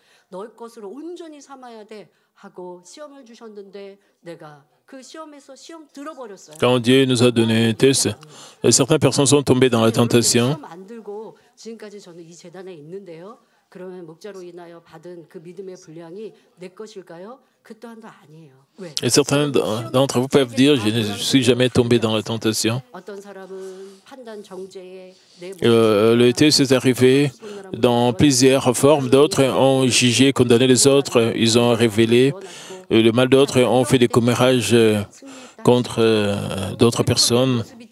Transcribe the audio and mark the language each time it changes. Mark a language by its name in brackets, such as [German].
[Korean] 너의 것으로 온전히 삼아야 돼 하고 시험을 주셨는데 내가 그 시험에서 시험 들어버렸어요. [French] Quand Dieu nous a donné un test, certaines personnes sont tombées dans la tentation. [Korean] 시험 안 들고 지금까지 저는 이 재단에 있는데요. 그러면 목자로 인하여 받은 그 믿음의 분량이 내 것일까요? 그 또한도 아니에요. 왜? [French] Et certains d'entre vous peuvent dire, je ne suis jamais tombé dans la tentation. [Korean] 어떤 사람은 판단 정죄에 [French] Le test est arrivé dans plusieurs formes. D'autres ont jugé, condamné les autres. Ils ont révélé le mal d'autres, ont fait des commérages contre d'autres personnes.